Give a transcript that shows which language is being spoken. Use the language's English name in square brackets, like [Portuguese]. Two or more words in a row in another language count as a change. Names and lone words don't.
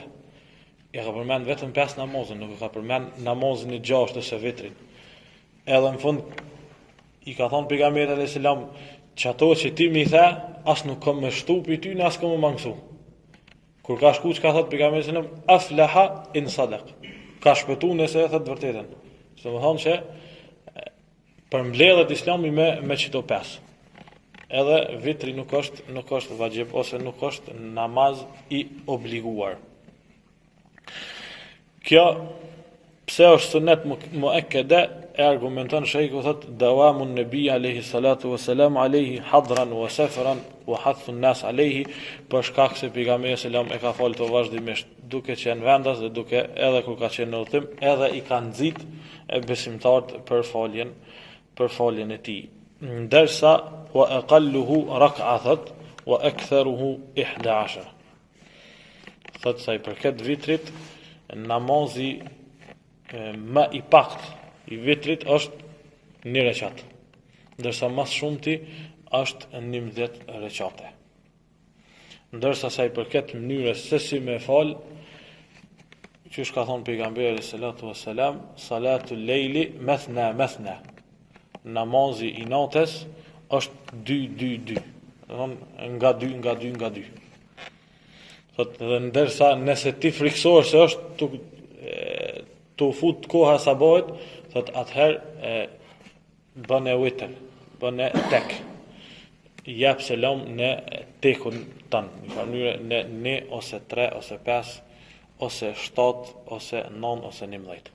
[Albanian] I ka përmend vetëm 5 namazën, nuk ka përmend namazin e 6 ose vitrin. Edhe në fund i ka thonë pejgamberi [Arabic] عليه السلام [Albanian] që ato që ti më i the, as nuk kam më shtu për ty, as kam më mangësu. Kur ka shku që ka thotë pejgamberi [Arabic] عليه السلام أفلح إن صدق. [Albanian] Ka shpëtu nëse e thot vërtetën. Se më thonë që përmbledhet islami me çdo 5. Edhe vitri nuk është vajib ose nuk është namaz i obliguar. Kjo pse është sunet muakkede, e argumenton shejku, thot [Arabic] دوام النبي عليه الصلاة والسلام عليه حضرا وسفرا وحث الناس عليه, [Albanian] për shkak se pejgamberi selam e ka folë të vazhdimisht duke qenë vendas dhe duke edhe kur ka qenë në udhtim, edhe i ka nxit besimtarët për foljen e tij. [Arabic] Ndërsa وأقله ركعة وأكثره 11. [Albanian] Thot sa i përket vitrit, namazi më i pakt i vitrit është 1 rekat, ndërsa mas shumti është 11 rekate. Ndërsa sa i përket mënyrës se si me fal, që ka thonë pejgamberi [Arabic] صلى الله عليه وسلم, صلاة الليل مثنى مثنى, [Albanian] namazi i natës është 2-2-2, nga 2. Thot, dhe ndërsa nëse ti friksohesh se është të fut koha sabahit, thot atëherë bën e witr, bën e tek, jap selam në tekun tanë, në mënyrë në 1 ose 3 ose 5 ose 7 ose 9 ose 11.